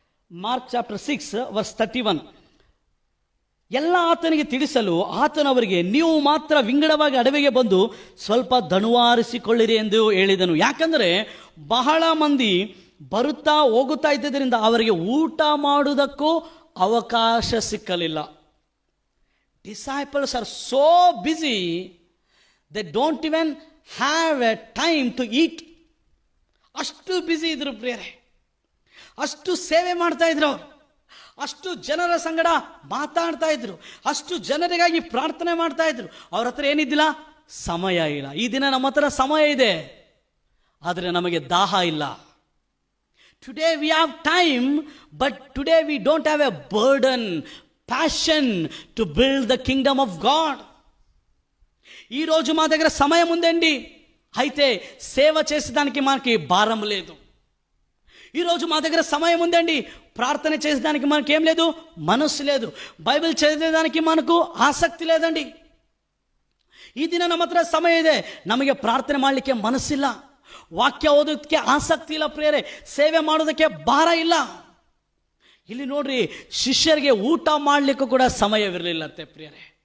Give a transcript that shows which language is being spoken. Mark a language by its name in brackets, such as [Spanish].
[English] Mark chapter 6 verse 31. [Kannada] ಎಲ್ಲ ಆತನಿಗೆ ತಿಳಿಸಲು ಆತನವರಿಗೆ, ನೀವು ಮಾತ್ರ ವಿಂಗಡವಾಗಿ ಅಡವಿಗೆ ಬಂದು ಸ್ವಲ್ಪ ದಣುವಾರಿಸಿಕೊಳ್ಳಿರಿ ಎಂದು ಹೇಳಿದನು. ಯಾಕಂದರೆ ಬಹಳ ಮಂದಿ ಬರುತ್ತಾ ಹೋಗುತ್ತಾ ಇದ್ದರಿಂದ ಅವರಿಗೆ ಊಟ ಮಾಡುವುದಕ್ಕೂ ಅವಕಾಶ ಸಿಕ್ಕಲಿಲ್ಲ. [English] Disciples are so busy, they don't even have a time to eat. [Kannada] ಅಷ್ಟು ಬ್ಯುಸಿ ಇದ್ರು ಪ್ರಿಯರೇ, ಅಷ್ಟು ಸೇವೆ ಮಾಡ್ತಾ ಇದ್ರು ಅವರು, ಅಷ್ಟು ಜನರ ಸಂಗಡ ಮಾತಾಡ್ತಾ ಇದ್ರು, ಅಷ್ಟು ಜನರಿಗಾಗಿ ಪ್ರಾರ್ಥನೆ ಮಾಡ್ತಾ ಇದ್ರು. ಅವ್ರ ಹತ್ರ ಏನಿದ್ದಿಲ್ಲ, ಸಮಯ ಇಲ್ಲ. ಈ ದಿನ ನಮ್ಮ ಹತ್ರ ಸಮಯ ಇದೆ, ಆದರೆ ನಮಗೆ ದಾಹ ಇಲ್ಲ. [English] Today we have time, but today we don't have a burden, passion to build the kingdom of God. [Telugu] ఈ రోజు మా దగ్గర సమయం ఉందండి, అయితే సేవ చేసేదానికి మనకి భారం లేదు. ఈరోజు మా దగ్గర సమయం ఉందండి, ప్రార్థన చేసేదానికి మనకి ఏం లేదు, మనస్సు లేదు. బైబిల్ చదివేదానికి మనకు ಆಸಕ್ತಿ లేదండి. [Kannada] ಈ ದಿನ ನಮ್ಮ ಹತ್ರ ಸಮಯ ಇದೆ, ನಮಗೆ ಪ್ರಾರ್ಥನೆ ಮಾಡಲಿಕ್ಕೆ ಮನಸ್ಸಿಲ್ಲ, ವಾಕ್ಯ ಓದೋದಕ್ಕೆ ಆಸಕ್ತಿ ಇಲ್ಲ ಪ್ರಿಯರೇ, ಸೇವೆ ಮಾಡೋದಕ್ಕೆ ಭಾರ ಇಲ್ಲ. ಇಲ್ಲಿ ನೋಡ್ರಿ, ಶಿಷ್ಯರಿಗೆ ಊಟ ಮಾಡಲಿಕ್ಕೂ ಕೂಡ ಸಮಯವಿರಲಿಲ್ಲಂತೆ ಪ್ರಿಯರೇ.